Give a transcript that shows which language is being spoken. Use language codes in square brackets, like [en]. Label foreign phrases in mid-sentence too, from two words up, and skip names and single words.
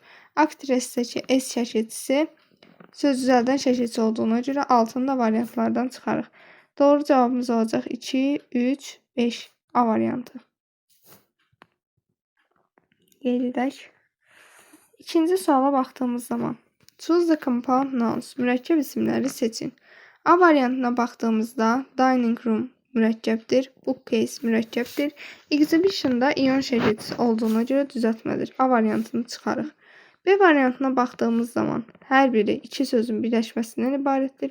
[az] Actress-dəki S şəkilçisi söz düzəldən şəkilçi olduğuna görə altında variantlardan çıxarıq. Doğru cavabımız olacaq 2, 3, 5. A variantı. Qeyd edək. İkinci suala baxdığımız zaman [en] choose the compound nouns. [az] Mürəkkəb isimləri seçin. A variantına baxdığımızda [en] dining room [az] mürəkkəbdir. Bookcase mürəkkəbdir. Exhibition-da ion şəkilçisi olduğuna görə düzəltmədir. A variantını çıxarıq. B variantına baxdığımız zaman hər biri iki sözün birləşməsindən ibarətdir.